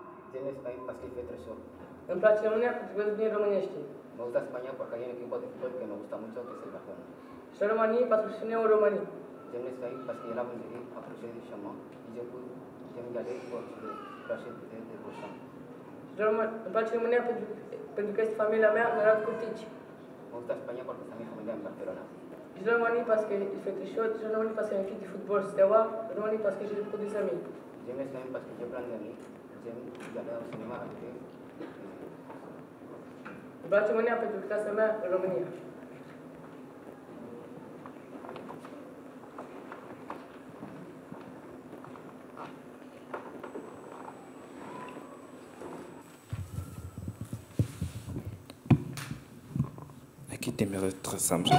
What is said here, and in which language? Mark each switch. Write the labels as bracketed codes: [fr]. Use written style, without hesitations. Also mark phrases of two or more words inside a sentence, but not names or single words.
[fr] J'aime l'Espagne parce qu'il fait très chaud. [ro] Îmi place România pentru că vorbim românește. [es] Me gusta España porque hay un equipo de fútbol que me gusta mucho, que es el Barcelona. [ro] Și România pentru că sunt eu România. [fr] J'aime l'Espagne parce qu'il y a la boulangerie approchée de chez moi. J'aime y aller pour acheter des cochons. [ro] Îmi place România pentru că este familia mea, mi-a dat curtici. [es] Me gusta España porque está mi familia en Barcelona. [ro] Și România pentru că [fr] il fait très chaud, [ro] și România pentru că e [fr] un équipe de football [ro] Steaua, România pentru că [fr] j'ai beaucoup des amis. J'aime l'Espagne parce que j'ai plein d'amis. J'aime y aller au cinéma avec eux. [ro] Îmi place România pentru că casa mea în România. [fr] À qui t'aimerais être ressembler?